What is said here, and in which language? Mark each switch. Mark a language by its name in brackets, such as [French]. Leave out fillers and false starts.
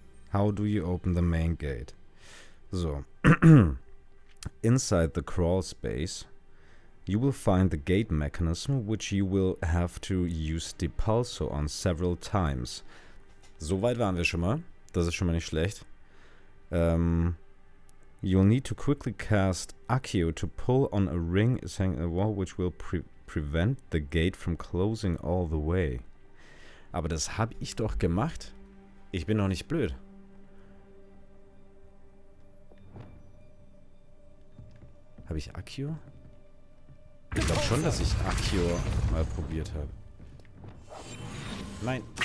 [English] How do you open the main gate? So. Inside the crawl space, you will find the gate mechanism, which you will have to use Depulso on several times. [German] So weit waren wir schon mal. Das ist schon mal nicht schlecht. [English] You'll need to quickly cast Accio to pull on a ring is hanging on a wall, which will prevent the gate from closing all the way. [German] Aber das habe ich doch gemacht. Ich bin doch nicht blöd. Habe ich Accio? Ich glaube schon, dass ich Accio mal probiert habe. Nein.